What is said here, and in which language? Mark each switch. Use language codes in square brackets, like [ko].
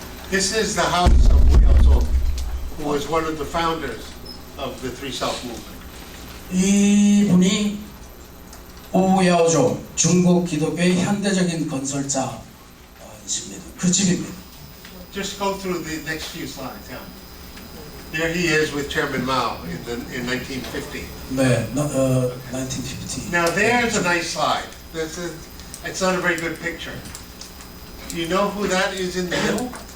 [en] This is the house of Wu Yaozong, who was one of the founders of the Three Self movement. [ko] 이분이 오야오종 중국 기독교의 현대적인 건설자이십니다. 그 집입니다. [en] Just go through the next few slides. Yeah. There he is with Chairman Mao in 1950. [ko] 네, 1950. [en] Now there's a nice slide. It's not a very good picture. Do you know who that is in the middle?